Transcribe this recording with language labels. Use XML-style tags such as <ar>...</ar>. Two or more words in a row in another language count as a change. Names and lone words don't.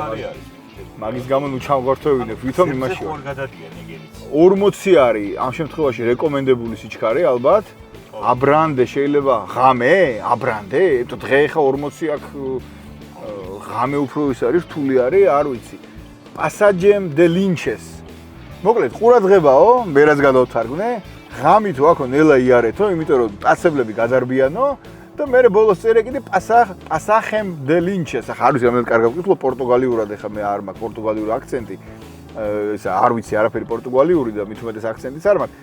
<ka>მაგის გამო ნუ ჩავგვართოვინებ, ვითომ იმაში. ორ გადადიან ეგენიც. 40 არის ამ შემთხვევაში რეკომენდებული სიჩქარე ალბათ. აბრანდე შეიძლება ღამე? აბრანდე? დღე ხა 40 აქ ღამე უფრო ის არის, რთული არის, არ ვიცი.</ka> <pt>Passagem de Linches.</pt> <ka>მოკლედ, ყურადღებაო, მერაც გადავთარგმნე. ღამით ვაქო ნელა იარეთო, იმიტომ რომ ტაცებლები გაძარბიანო და მე ბოლოს წერე კიდე</ka> <pt>Passagem de Linches.</pt> <ka>ახლა არ ვიცი რამდენად კარგად ვკითხო პორტუგალიურად, ახლა მე არ მაქვს პორტუგალიური აქცენტი. ისა არ ვიცი არაფერი პორტუგალიური და მით უმეტეს აქცენტიც არ მაქვს.</ka>